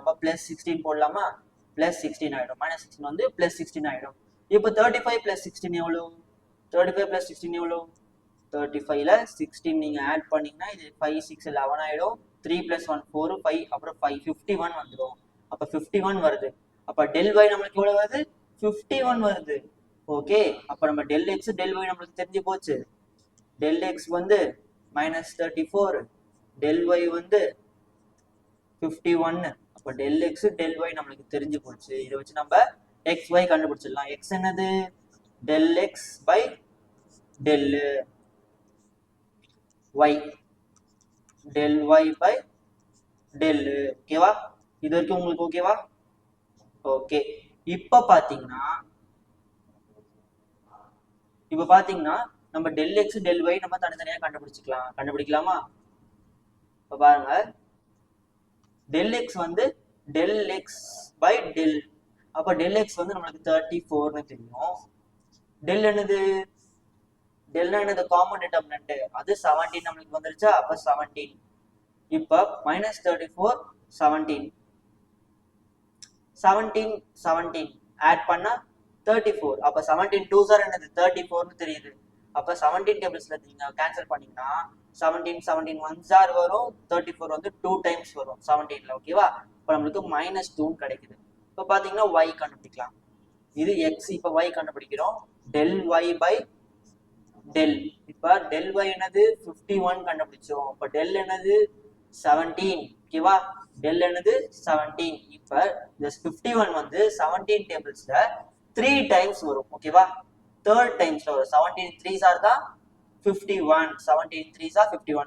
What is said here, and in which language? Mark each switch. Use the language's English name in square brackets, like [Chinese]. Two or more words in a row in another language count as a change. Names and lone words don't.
[Tamil] அப்போ +16 போடலாமா, +16 ஆயிடும். -16 வந்து +16 ஆயிடும். இப்போ 35 + 16 எவ்வளோ, 35 + 16 எவ்வளோ, 35ல 16 நீங்க ஆட் பண்ணீங்கன்னா இது 5 6 11 ஆயிடும். 3 + 1 4 5, அப்புறம் 5 51 வந்துடும். அப்ப 51 வருது. அப்ப del y நம்மளுக்கு எவ்வளவு வருது, 51 வருது. ஓகே, அப்ப நம்ம del x del y நம்மளுக்கு தெரிஞ்சு போச்சு. del x வந்து -34, del y வந்து 51. அப்ப del x del y நம்மளுக்கு தெரிஞ்சு போச்சு. இதை வச்சு நம்ம x y கண்டுபிடிச்சிடலாம். x என்னது, [English] del x by del y, del y by del, [Tamil] ஓகேவா. இது வரைக்கும் உங்களுக்கு ஓகேவா. ஓகே, இப்ப பாத்தீங்கன்னா நம்ம del x del y நம்ம தனித்தனியா கண்டுபிடிக்கலாமா. இப்ப பாருங்க, del x வந்து [English] del x by del, [Tamil] அப்ப del x வந்து நம்மளுக்கு 34னு தெரியும். del என்னது, del என்னது [English] common determinant, [Tamil] அது 17 நம்மளுக்கு வந்துருச்சா. அப்ப 17. இப்ப -34 17 ஆட் பண்ணா 34. அப்ப 17 2s are என்னது 34னு தெரியுது. அப்ப 17 டேபிள்ஸ்ல நீங்க கேன்சல் பண்ணீங்கன்னா 17 1s are வரும், 34 வந்து 2 டைம்ஸ் வரும் 17ல, ஓகேவா. இப்ப நம்மளுக்கு -2 கிடைக்குது. இப்ப பாத்தீங்கன்னா y கண்டுபிடிக்கலாம். இது x, இப்ப y கண்டுபிடிக்கிறோம். [English] del y by del, [Tamil] இப்ப del y என்னது 51 கண்டுபிடிச்சோம். அப்ப del என்னது 17, ஓகேவா. del என்னது 17. இப்ப இந்த 51 வந்து 17 டேபிள்ஸ்ல 3 டைம்ஸ் வரும், ஓகேவா. [English] third times [Tamil] வரும். 17 3s are தான் 51, 17 3s are 51.